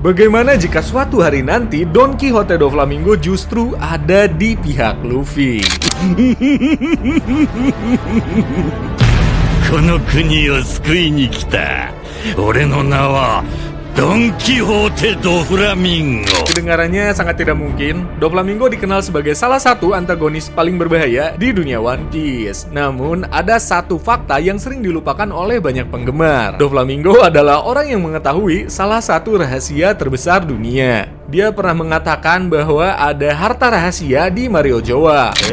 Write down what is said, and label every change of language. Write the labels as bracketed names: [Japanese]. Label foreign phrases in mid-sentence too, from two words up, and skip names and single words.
[Indonesian] Bagaimana jika suatu hari nanti Don Quixote Doflamingo justru ada di pihak Luffy? [Japanese] この国を救いに来た。俺の名はドン・キホーテ・ドフラミンゴ. [Indonesian] Kedengarannya sangat tidak mungkin. Doflamingo dikenal sebagai salah satu antagonis paling berbahaya di dunia One Piece. Namun, ada satu fakta yang sering dilupakan oleh banyak penggemar. Doflamingo adalah orang yang mengetahui salah satu rahasia terbesar dunia. Dia pernah mengatakan bahwa ada harta rahasia di Mario Joa.